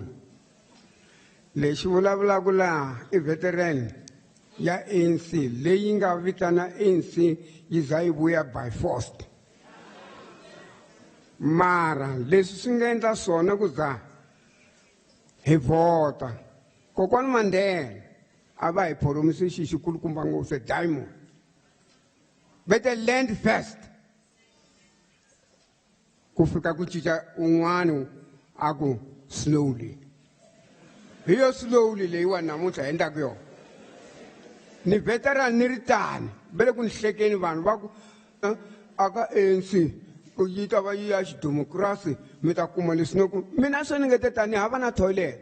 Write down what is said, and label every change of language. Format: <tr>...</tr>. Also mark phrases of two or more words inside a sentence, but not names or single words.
<ts>Lexi vulavulaka laha i veteran ya ANC leyi nga vitana ANC yi za yi vuya</ts> <en>by force.</en> <ts>Mara leswi swi nga endla swona ku za hi vhota kokwani Mandela a va hi phoromise xi xikulukumba ngopfu diamond.</ts> <en>Better land first.</en> <ts>Ku fika ku cinca un'wana a ku slowly. Hi yo slowly leyiwa namuntlha hi endlaka yona. Ni veteran ni ri tani vele ku ni hlekeni vanhu va ku aka ANC ku yi ta va yi ya xidemokirasi mi ta kuma leswi no ku mina swi ni nge te tani hava na toilet.</ts>